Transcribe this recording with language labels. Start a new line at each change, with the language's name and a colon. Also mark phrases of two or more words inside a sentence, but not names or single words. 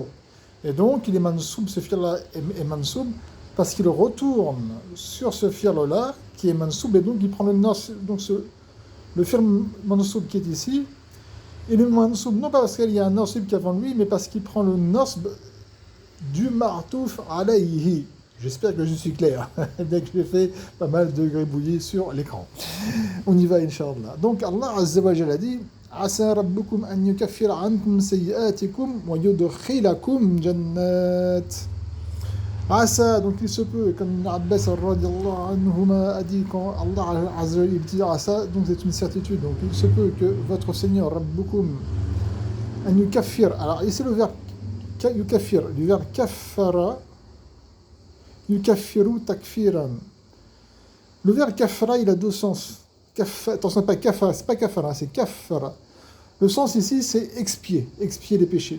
French: Et donc il est mansoub, ce fi'l-là est mansoub parce qu'il retourne sur ce fi'l-là qui est mansoub, et donc il prend le nasib, donc le fi'l mansoub qui est ici. Il est mansoub, non pas parce qu'il y a un nasib qui est avant lui, mais parce qu'il prend le nasb du
Arabic: معطوف عليه.
French: J'espère que je suis clair, bien que j'ai fait pas mal de gribouillis sur l'écran. On y va, Inch'Allah. Donc
Arabic: الله عز وجل
French: dit
Arabic: عسى ربكم أن يكفر عنكم سيئاتكم ويدخلكم جنات.
French: Asa, donc il se peut, comme Ibn Abbas
Arabic: رضي الله عنهما
French: a dit quand
Arabic: الله عز وجل
French: dit Asa, donc c'est une certitude, donc il se peut que votre Seigneur
Arabic: ربكم أن يكفر,
French: alors ici le verbe yukaffir, du verbe kaffara,
Arabic: يكفر تكفيرا.
French: Le verbe kaffara, il a deux sens. Attention, pas kaffara, c'est pas kaffara, c'est kaffara. Le sens ici, c'est expier les péchés.